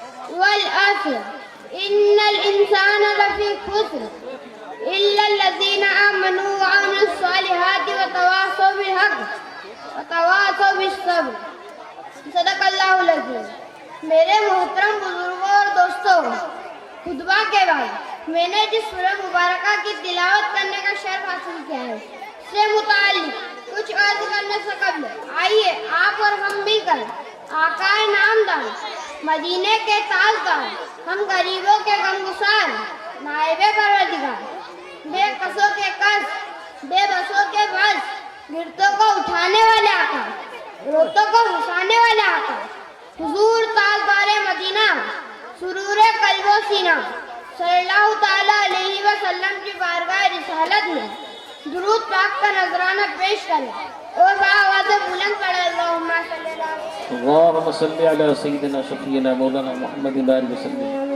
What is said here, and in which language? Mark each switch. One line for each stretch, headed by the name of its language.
Arabic: والعصر ان الانسان لفی خسر الا الذین آمنوا وعملوا الصالحات وتواصوا بالحق وتواصوا بالصبر. صدق اللہ العظیم.
Urdu: میرے محترم بزرگوں اور دوستوں، خطبہ کے بعد میں نے جس سورہ مبارکہ کی تلاوت کرنے کا شرف حاصل کیا ہے اس سے متعلق کچھ عرض کرنے سے قبل آئیے آپ اور ہم مل کر آقائے نامدار، مدینے کے تاجدار، ہم غریبوں کے غمگسار، نائب پروردگار، بے قصوں کے قص، بے بسوں کے بس، گرتوں کو اٹھانے والے آقا، روتوں کو ہنسانے والے آقا، حضور تاجدار مدینہ، سرور قلب و سینہ صلی اللہ تعالیٰ علیہ وسلم کی بارگاہ رسالت میں درود پاک کا نذرانہ پیش کریں اور بآواز بلند پڑھیں.
Arabic: اللہم صلی اللہ علیہ اللهم صل على سيدنا شفيعنا مولانا محمد وآله وسلم.